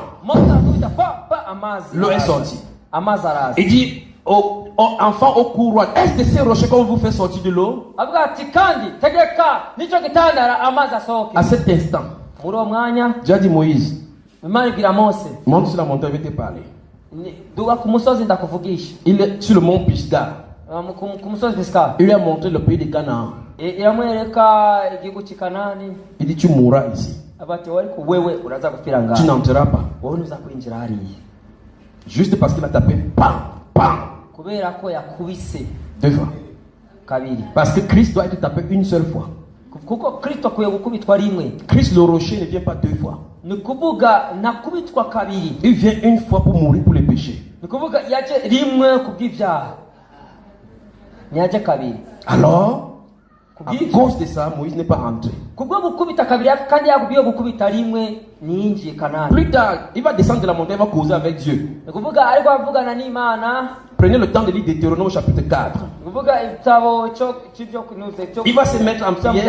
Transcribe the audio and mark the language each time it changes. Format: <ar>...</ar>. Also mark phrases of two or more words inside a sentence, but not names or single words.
<fr>L'eau est sortie. Il dit enfant au courroie, est-ce de ces rochers qu'on vous fait sortir de l'eau? À cet instant, Dieu a dit Moïse, monte sur la montagne, je vais te parler.</fr> <rw>duga ku musozi ndakuvugisha.</rw> <fr>Il est sur le mont Pisgah.</fr> <rw>Ku musozi Pisgah.</rw> <fr>Il lui a montré le pays de Canaan.</fr> <rw>Iramwereka igihugu cy'Kanani.</rw> <fr>Il dit tu mourras ici.</fr> <rw>Abati ariko wewe uraza gupfira ngaho.</rw> <fr>Tu n'entreras pas.</fr> <rw>Wowe uza kwinjira hariya.</rw> <fr>Juste parce qu'il a tapé pam pam.</fr> <rw>Kubera ko yakubise</rw> <fr>2 fois.</fr> <rw>Kabiri.</rw> <fr>Parce que Christ doit être tapé une seule fois.</fr> <rw>Kuko Kristo akwiye gukubitwa rimwe.</rw> <fr>Christ le rocher ne vient pas 2 fois.</fr> <rw>Ni kuvuga nakubitwa kabiri.</rw> <fr>Il vient une fois pour mourir pour les péchés.</fr> <rw>Ni kuvuga yaje rimwe kubw'ibyaha. Nyaje kabiri.</rw> <fr>Alors, à cause de ça, Moïse n'est pas entré. Plus tard, il va descendre de la montagne, il va causer avec Dieu. Prenez le temps de lire Deutéronome chapitre 4. Il va se mettre en prière.</fr>